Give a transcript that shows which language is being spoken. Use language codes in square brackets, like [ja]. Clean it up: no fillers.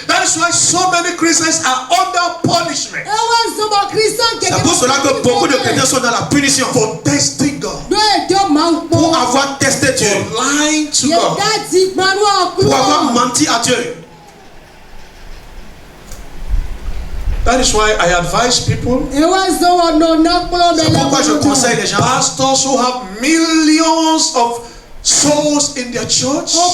[en] That is why so many Christians are under punishment. [fr] C'est pour cela que beaucoup de chrétiens sont dans la punition. [en] For testing God. [fr] Pour avoir testé Dieu. [en] For lying to God. [fr] Pour avoir menti à Dieu. [en] That is why I advise people. [fr] C'est pourquoi je conseille les gens. [en] Pastors who have millions of souls in their church.